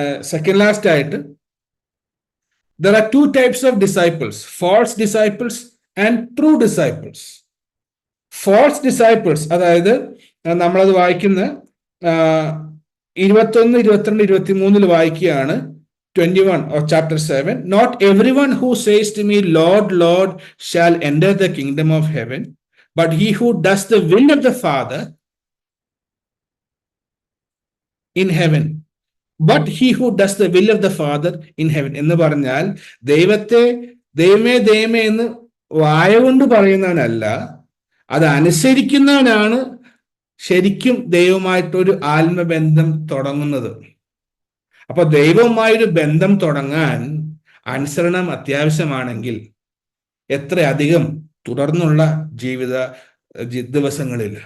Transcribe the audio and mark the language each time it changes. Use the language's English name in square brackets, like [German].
[English] Second last ആയിട്ട്, there are 2 types of disciples: false disciples and true disciples. [Malayalam] false disciples, അതായത് നമ്മളത് വായിക്കുന്ന 21, 22, 23 വായിക്കുകയാണ്. [English] 21 of chapter 7. Not everyone who says to me, Lord, Lord, shall enter the kingdom of heaven, but he who does the will of the Father in heaven. But he who does the will of the Father in heaven. [Malayalam] എന്ന് പറഞ്ഞാൽ ദൈവത്തെ ദൈവമേ ദൈവമേ എന്ന് വായ കൊണ്ട് പറയുന്നവനല്ല, അത് അനുസരിക്കുന്നവനാണ് ശരിക്കും ദൈവമായിട്ടൊരു ആത്മബന്ധം തുടങ്ങുന്നത്. അപ്പൊ ദൈവവുമായൊരു ബന്ധം തുടങ്ങാൻ അനുസരണം അത്യാവശ്യമാണെങ്കിൽ എത്രയധികം തുടർന്നുള്ള ജീവിത ദിവസങ്ങളിൽ.